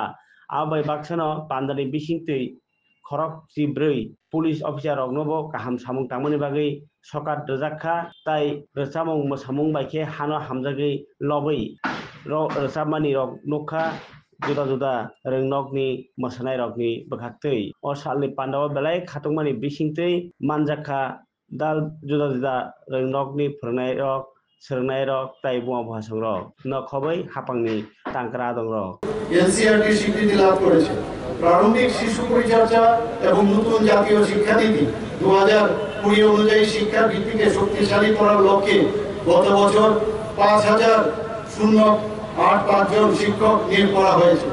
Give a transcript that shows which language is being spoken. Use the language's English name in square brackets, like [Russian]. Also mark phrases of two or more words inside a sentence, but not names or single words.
[Kok Borok] आबै बाक्सनो बान्दानि बिसिंतै खरक जिब्रै पुलिस अफिसार रगनोबो गाहाम सामुं तांमोनि बागै सकात रोजाखा ताई रोसामुं मोसामुं बाइखे हानो हामजागै लबै रोसामानि रग नखा जुदा जुदा रोंनकनि मोसानाय रगनि बखाक्तै अ सालनि पान्डावा बेलाय खातुंमानि बिसिंतै मानजाखा दाल जुदा जुदा रोंनकनि फोरोंनाय रग सोलोंनाय रग ताई बुङा भाषण रग न खबै हापांनि तांक्रा दं रग [Bangla] এনসিআরটি স্বীকৃতি লাভ করেছে। প্রারম্ভিক শিশু পরিচর্যা এবং নতুন জাতীয় শিক্ষানীতি 2020 অনুযায়ী শিক্ষার ভিত্তিকে শক্তিশালী করার লক্ষ্যে গত বছর 5085 জন শিক্ষক নিয়োগ করা হয়েছে।